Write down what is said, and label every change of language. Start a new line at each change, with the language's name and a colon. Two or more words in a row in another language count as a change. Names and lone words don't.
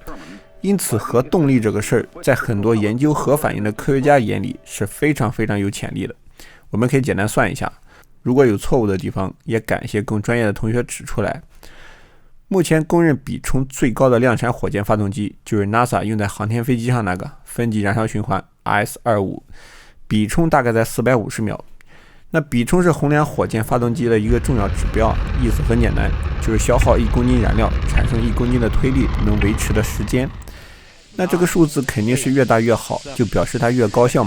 Chinese: 因此，核動力這個事兒，在很多研究核反應的科學家眼裡是非常非常有潛力的。我們可以簡單算一下，如果有錯誤的地方，也感謝更專業的同學指出來。目前公認比衝最高的量產火箭發動機就是 NASA 用在航天飛機上那個分級燃燒循環 RS-25，比衝大概在450秒。那比衝是衡量火箭發動機的一個重要指標，意思很簡單，就是消耗1公斤燃料產生1公斤的推力能維持的時間。那這個數字肯定是越大越好，就表示它越高效嘛。